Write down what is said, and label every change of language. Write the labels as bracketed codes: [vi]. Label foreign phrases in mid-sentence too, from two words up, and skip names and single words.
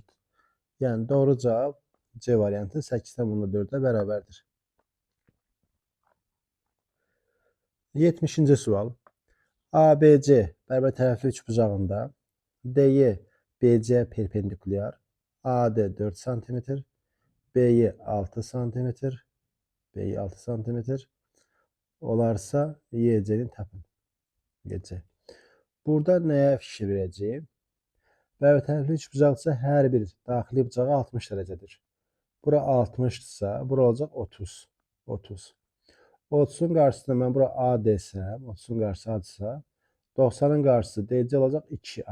[az] Yəni doğru cavab C variantı 8,4'ə bərabərdir. 70-ci sual. ABC bərabər tərəfli üçbucağında DY BC perpendikulyar, AD 4 cm, BY 6 cm, BY 6 cm olarsa YC-ni tapın. YC. Burada nəyə fikir verəcəyim? Bərabər tərəfli üçbucaqsa hər bir daxili bucağı 60 dərəcədir. Bura 60-dırsa, bura olacaq 30. 30. 30'un qarşısında mən bura A desəm, 30'un qarşısı A'dırsa, 90'ın qarşısı DC olacaq 2A.